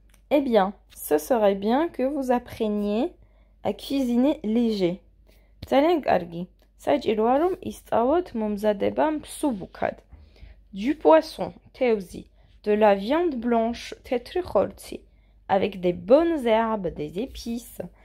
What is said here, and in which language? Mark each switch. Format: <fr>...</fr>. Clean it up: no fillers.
<fr>Eh bien, ce serait bien que vous appreniez à cuisiner léger.</fr> <ka>ძალიან კარგი. საჭიროა რომ ისწავლოთ მომზადება მსუბუქად.</ka> <fr>Du poisson,</fr> <ka>თევზი,</ka> <fr>de la viande blanche,</fr> <ka>თეთრი ხორცი,</ka> <fr>avec des bonnes herbes, des épices.</fr>